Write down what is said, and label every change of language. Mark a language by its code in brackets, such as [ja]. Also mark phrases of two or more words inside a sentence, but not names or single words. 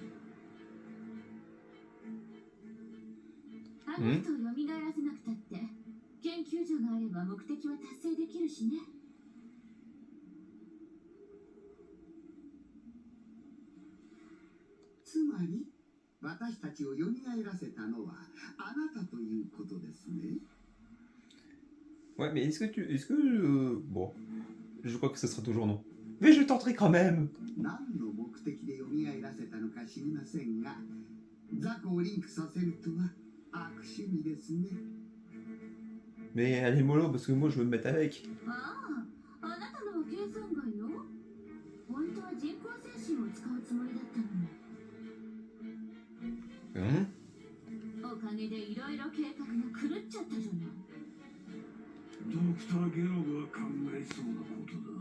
[ja] あの人を蘇らせなくたって研究所があれば目的は達成できるしね。つまり私たちを蘇らせたのはあなたということですね。 [fr] Ouais, mais bon, je crois que ce sera toujours non. Mais je tenterai quand même. [ja] 何の目的で蘇らせたのか知りませんが、ザコをリンクさせるとは悪趣味ですね。 [fr] Mais elle est mollo parce que moi je veux me mettre avec. [ja] ああ、あなたのは計算外よ。本当は人工精神を使うつもりだったの。おかげでいろいろ計画が狂っちゃったじゃない。ドクター・ゲロが考えそうなことだ。